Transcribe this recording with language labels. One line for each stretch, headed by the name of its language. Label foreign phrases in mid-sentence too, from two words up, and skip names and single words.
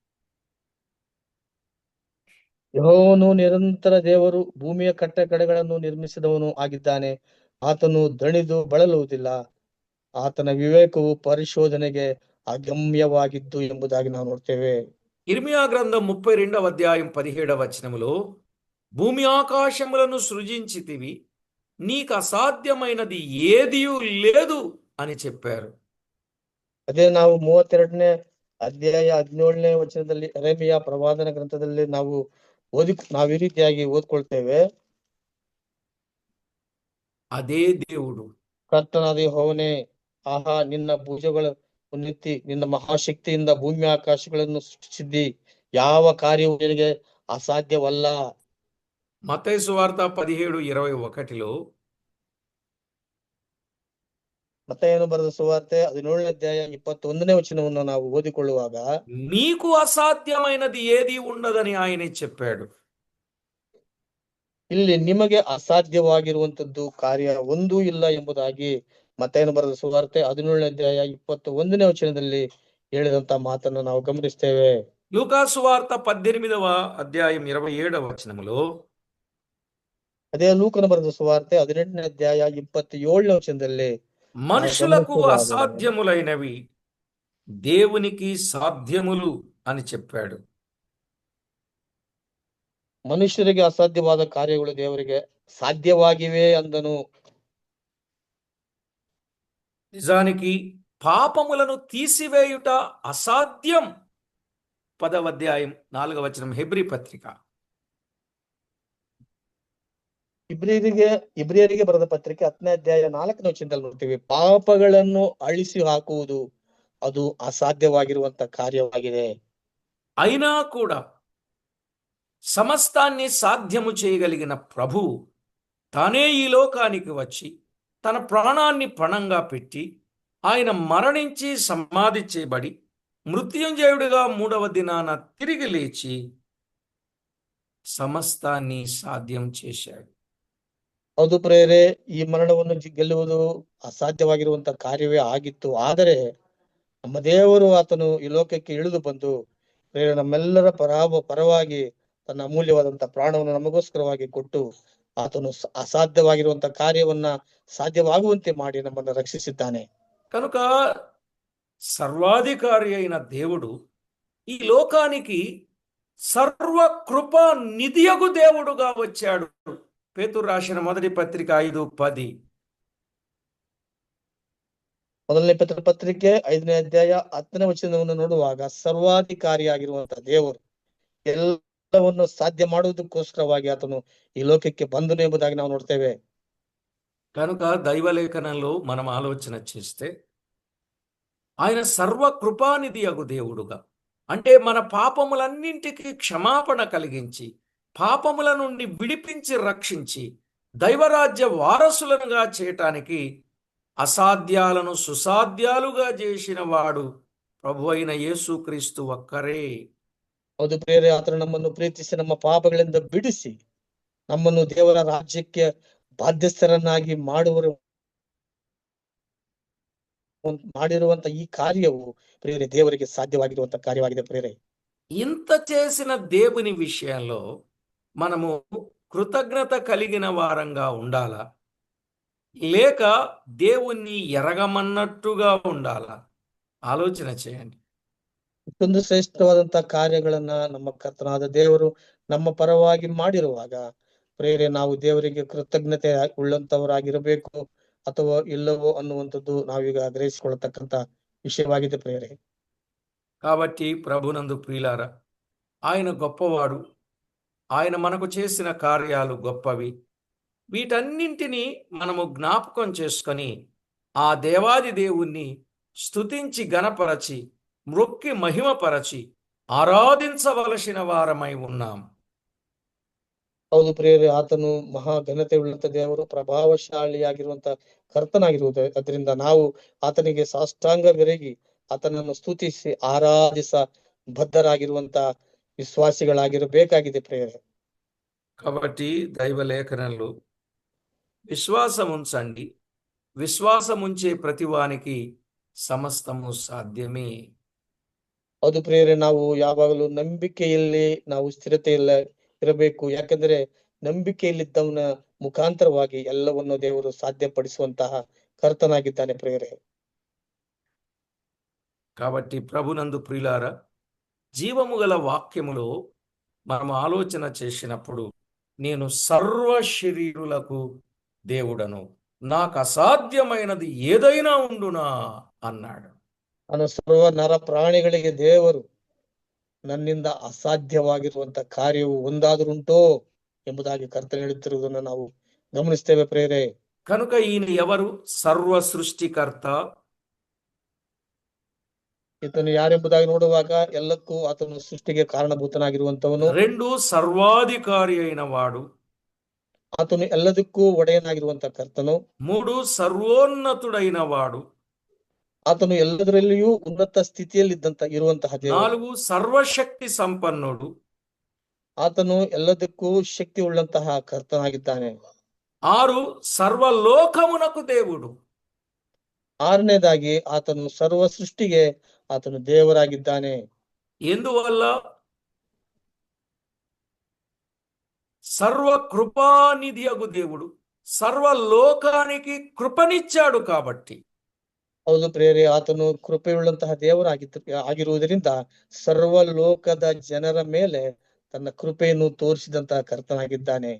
Kannada: ಯೆಹೋವನು ನಿರಂತರ ದೇವರು, ಭೂಮಿಯ ಕಟ್ಟಕಡೆಗಳನ್ನು ನಿರ್ಮಿಸಿದವನು ಆಗಿದ್ದಾನೆ. ಆತನು ದಣಿದು ಬಳಲುವುದಿಲ್ಲ, ಆತನ ವಿವೇಕವು ಪರಿಶೋಧನೆಗೆ ಅಗಮ್ಯವಾಗಿದ್ದು ಎಂಬುದಾಗಿ ನಾವು ನೋಡ್ತೇವೆ.
Telugu: ఇర్మియా గ్రంథం 32వ అధ్యాయం 17వ వచనములో భూమి ఆకాశములను సృజించితివి, నీకు అసాధ్యమైనది ఏదియూ లేదు అని చెప్పారు.
Kannada: ಅದೇ ನಾವು 32ನೇ ಅಧ್ಯಾಯ 17ನೇ ವಚನದಲ್ಲಿ ಯೆರೆಮೀಯ ಪ್ರವಾದನ ಗ್ರಂಥದಲ್ಲಿ ನಾವು ಈ ರೀತಿಯಾಗಿ ಓದ್ಕೊಳ್ತೇವೆ.
Telugu: అదే దేవుడు,
Kannada: ಕರ್ತನಾದ ಯೆಹೋವನೇ, ಆಹಾ, ನಿನ್ನ ಭುಜಗಳ ಉನ್ನತಿ, ನಿನ್ನ ಮಹಾಶಕ್ತಿಯಿಂದ ಭೂಮಿ ಆಕಾಶಗಳನ್ನು ಸೃಷ್ಟಿಸಿದ್ದಿ, ಯಾವ ಕಾರ್ಯವು ನಿನಗೆ ಅಸಾಧ್ಯವಲ್ಲ.
Telugu: మత్తయి సువార్త 17:21లో
Kannada: ಮತ್ತಾಯನು ಬರೆದ ಸುವಾರ್ತೆ 17ನೇ ಅಧ್ಯಾಯ 21ನೇ ವಚನವನ್ನು ನಾವು ಓದಿಕೊಳ್ಳುವಾಗ,
Telugu: నీకు అసాధ్యమైనది ఏది ఉండదని ఆయనే చెప్పాడు.
Kannada: ಇಲ್ಲಿ ನಿಮಗೆ ಅಸಾಧ್ಯವಾಗಿರುವಂತದ್ದು ಕಾರ್ಯ ಒಂದೂ ಇಲ್ಲ ಎಂಬುದಾಗಿ ಮತ್ತಾಯನು ಬರೆದ ಸುವಾರ್ತೆ 17ನೇ ಅಧ್ಯಾಯ 21ನೇ ವಚನದಲ್ಲಿ ಹೇಳಿದಂತ ಮಾತನ್ನು ನಾವು ಗಮನಿಸ್ತೇವೆ.
Telugu: లూకా సువార్త 18వ అధ్యాయం 27వ వచనములో
Kannada: ಅದೇ ಲೂಕನ ಬರೆದ ಸುವಾರ್ತೆ 18ನೇ ಅಧ್ಯಾಯ 27ನೇ ವಚನದಲ್ಲಿ
Telugu: మనుషులకు అసాధ్యములైనవి దేవునికి సాధ్యములు అని చెప్పాడు.
Kannada: ಮನುಷ್ಯರಿಗೆ ಅಸಾಧ್ಯವಾದ ಕಾರ್ಯಗಳು ದೇವರಿಗೆ ಸಾಧ್ಯವಾಗಿವೆ ಅಂದನು.
Telugu: నిజానికి పాపములను తీసివేయుట అసాధ్యం. 10వ అధ్యాయం 4వ వచనం హెబ్రీ పత్రిక.
Kannada: ಇಬ್ರಿಯರಿಗೆ ಬರೆದ ಪತ್ರಿಕೆ 10ನೇ ಅಧ್ಯಾಯ 4ನೇ ವಚನದಲ್ಲಿ ನೋಡ್ತೀವಿ, ಪಾಪಗಳನ್ನು ಅಳಿಸಿ ಹಾಕುವುದು ಅದು ಅಸಾಧ್ಯವಾಗಿರುವಂತ ಕಾರ್ಯವಾಗಿದೆ.
Telugu: అయినా కూడా సమస్తాన్ని సాధ్యము చేయగలిగిన ప్రభు తానే ఈ లోకానికి వచ్చి తన ప్రాణాన్ని పణంగా పెట్టి ఆయన మరణించి సమాధి చేయబడి మృత్యుంజయుడిగా 3వ దినాన తిరిగి లేచి సమస్తాన్ని సాధ్యం చేశాడు.
Kannada: ಹೌದು ಪ್ರೇರೆ, ಈ ಮರಣವನ್ನು ಗೆಲ್ಲುವುದು ಅಸಾಧ್ಯವಾಗಿರುವಂತ ಕಾರ್ಯವೇ ಆಗಿತ್ತು. ಆದರೆ ನಮ್ಮ ದೇವರು ಆತನು ಈ ಲೋಕಕ್ಕೆ ಇಳಿದು ಬಂದು ಪ್ರೇರೆ ನಮ್ಮೆಲ್ಲರ ಪರವಾಗಿ ತನ್ನ ಅಮೂಲ್ಯವಾದಂತ ಪ್ರಾಣವನ್ನು ನಮಗೋಸ್ಕರವಾಗಿ ಕೊಟ್ಟು ಆತನು ಅಸಾಧ್ಯವಾಗಿರುವಂತ ಕಾರ್ಯವನ್ನ ಸಾಧ್ಯವಾಗುವಂತೆ ಮಾಡಿ ನಮ್ಮನ್ನು ರಕ್ಷಿಸಿದ್ದಾನೆ.
Telugu: కనుక సర్వాధికారి అయిన దేవుడు ఈ లోకానికి సర్వ కృప నిధియగు దేవుడుగా వచ్చాడు. పేతురు రాసిన మొదటి పత్రిక 5:10.
Kannada: ಮೊದಲನೇ ಪತ್ರಿಕೆ 5ನೇ ಅಧ್ಯಾಯ 10ನೇ ವಚನವನ್ನು ನೋಡುವಾಗ, ಸರ್ವಾಧಿಕಾರಿಯಾಗಿರುವಂತ ದೇವರು ಎಲ್ಲವನ್ನು ಸಾಧ್ಯ ಮಾಡುವುದಕ್ಕೋಸ್ಕರವಾಗಿ ಆತನು ಈ ಲೋಕಕ್ಕೆ ಬಂದನು ಎಂಬುದಾಗಿ ನಾವು ನೋಡ್ತೇವೆ.
Telugu: కనుక దైవలేఖనంలో మనం ఆలోచన చేస్తే ఆయన సర్వ కృపానిధి అగు దేవుడుగా, అంటే మన పాపములన్నింటికి క్షమాపణ కలిగించి పాపముల నుండి విడిపించి రక్షించి దైవరాజ్య వారసులనుగా చేయటానికి అసాధ్యాలను సుసాధ్యాలుగా చేసిన వాడు ప్రభు అయిన యేసుక్రీస్తు ఒక్కరే.
Kannada: ಹೌದು ಪ್ರೇರೆ, ಆತನು ನಮ್ಮನ್ನು ಪ್ರೀತಿಸಿ ನಮ್ಮ ಪಾಪಗಳಿಂದ ಬಿಡಿಸಿ ನಮ್ಮನ್ನು ದೇವರ ರಾಜ್ಯಕ್ಕೆ ಬಾಧ್ಯಸ್ಥರನ್ನಾಗಿ ಮಾಡಿರುವಂತ ಈ ಕಾರ್ಯವು ಪ್ರೇರೆ ದೇವರಿಗೆ ಸಾಧ್ಯವಾಗಿರುವಂತ ಕಾರ್ಯವಾಗಿದೆ. ಪ್ರೇರೆ,
Telugu: ఇంత చేసిన దేవుని విషయంలో మనము కృతజ్ఞత కలిగిన వారంగా ఉండాలా, లేక దేవుణ్ణి ఎరగమన్నట్టుగా ఉండాలా? ఆలోచన చేయండి.
Kannada: ಇಷ್ಟೊಂದು ಶ್ರೇಷ್ಠವಾದಂತ ಕಾರ್ಯಗಳನ್ನ ನಮ್ಮ ಕರ್ತನಾದ ದೇವರು ನಮ್ಮ ಪರವಾಗಿ ಮಾಡಿರುವಾಗ ಪ್ರೇರೆ ನಾವು ದೇವರಿಗೆ ಕೃತಜ್ಞತೆ ಉಳ್ಳಂತವರಾಗಿರಬೇಕು ಅಥವಾ ಇಲ್ಲವೋ ಅನ್ನುವಂಥದ್ದು ನಾವೀಗ ಗ್ರಹಿಸಿಕೊಳ್ಳತಕ್ಕಂತ ವಿಷಯವಾಗಿದೆ ಪ್ರೇರೆ.
Telugu: కాబట్టి ప్రభునందు ప్రియులారా, ఆయన గొప్పవాడు, ఆయన మనకు చేసిన కార్యాలు గొప్పవి. వీటన్నింటినీ మనము జ్ఞాపకం చేసుకొని ఆ దేవాది దేవుణ్ణి స్తుతించి గణపరచి మ్రొక్కి మహిమపరచి ఆరాధించవలసిన వారమై ఉన్నాం.
Kannada: ಹೌದು ಪ್ರಿಯರೇ, ಆತನು ಮಹಾ ಘನತೆ ಉಳ್ಳಂತ ದೇವರು, ಪ್ರಭಾವಶಾಲಿಯಾಗಿರುವಂತ ಕರ್ತನಾಗಿರುವುದು. ಅದರಿಂದ ನಾವು ಆತನಿಗೆ ಸಾಷ್ಟಾಂಗವೆರಗಿ ಆತನನ್ನು ಸ್ತುತಿಸಿ ಆರಾಧಿಸ ಬದ್ಧರಾಗಿರುವಂತ ವಿಶ್ವಾಸಿಗಳಾಗಿರಬೇಕಾಗಿದೆ ಪ್ರಿಯರೇ.
Telugu: కాబట్టి దైవ లేఖనంలో విశ్వాసం ఉంచండి, విశ్వాసముంచే ప్రతివానికి సమస్తము సాధ్యమే.
Kannada: ಹೌದು ಪ್ರಿಯರೇ, ನಾವು ಯಾವಾಗಲೂ ನಂಬಿಕೆಯಲ್ಲಿ ನಾವು ಸ್ಥಿರತೆಯಲ್ಲ ಇರಬೇಕು. ಯಾಕಂದ್ರೆ ನಂಬಿಕೆಯಲ್ಲಿದ್ದವನ ಮುಖಾಂತರವಾಗಿ ಎಲ್ಲವನ್ನು ದೇವರು ಸಾಧ್ಯಪಡಿಸುವಂತಹ ಕರ್ತನಾಗಿದ್ದಾನೆ ಪ್ರಿಯರೇ.
Telugu: కాబట్టి ప్రభునందు ప్రియులారా, జీవము గల వాక్యములో మనం ఆలోచన చేసినప్పుడు, నేను సర్వ శరీరులకు దేవుడను, నాకు అసాధ్యమైనది ఏదైనా ఉండునా అన్నాడు.
Kannada: ನಾನು ಸರ್ವ ನರ ಪ್ರಾಣಿಗಳಿಗೆ ದೇವರು, ನನ್ನಿಂದ ಅಸಾಧ್ಯವಾಗಿರುವಂತ ಕಾರ್ಯವು ಒಂದಾದ್ರುಂಟೋ ಎಂಬುದಾಗಿ ಕರ್ತನು ಹೇಳುತ್ತಿರುವುದನ್ನು ನಾವು ಗಮನಿಸ್ತೇವೆ ಪ್ರೇರೆ.
Telugu: కనుక ఈయన ఎవరు? సర్వ సృష్టికర్త.
Kannada: ಈತನು ಯಾರೆಂಬುದಾಗಿ ನೋಡುವಾಗ ಎಲ್ಲಕ್ಕೂ ಆತನು ಸೃಷ್ಟಿಗೆ ಕಾರಣಭೂತನಾಗಿರುವಂತವನು.
Telugu: 2, సర్వాధికారి అయిన వాడు.
Kannada: ಆತನು ಎಲ್ಲದಕ್ಕೂ ಒಡೆಯನಾಗಿರುವಂತ ಕರ್ತನು.
Telugu: 3, సర్వోన్నతుడైన వాడు.
Kannada: ಆತನು ಎಲ್ಲದರಲ್ಲಿಯೂ ಉನ್ನತ ಸ್ಥಿತಿಯಲ್ಲಿದ್ದಂತ ಇರುವಂತಹ ದೇವರು.
Telugu: 4, సర్వశక్తి సంపన్నుడు.
Kannada: ಆತನು ಎಲ್ಲದಕ್ಕೂ ಶಕ್ತಿ ಉಳ್ಳಂತಹ ಕರ್ತನಾಗಿದ್ದಾನೆ.
Telugu: 6, సర్వలోకమునకు దేవుడు.
Kannada: 6ನೇದಾಗಿ ಆತನು ಸರ್ವ ಸೃಷ್ಟಿಗೆ ಆತನು ದೇವರಾಗಿದ್ದಾನೆ.
Telugu: ఎందువల్ల? సర్వ కృపానిధియగు దేవుడు సర్వలోకానికి కృపనిచ్చాడు కాబట్టి.
Kannada: ಹೌದು ಪ್ರಿಯರೇ, ಆತನು ಕೃಪೆಯುಳ್ಳಂತಹ ಆಗಿರುವುದರಿಂದ ಸರ್ವಲೋಕದ ಜನರ ಮೇಲೆ ತನ್ನ ಕೃಪೆಯನ್ನು ತೋರಿಸಿದಂತಹ ಕರ್ತನಾಗಿದ್ದಾನೆ.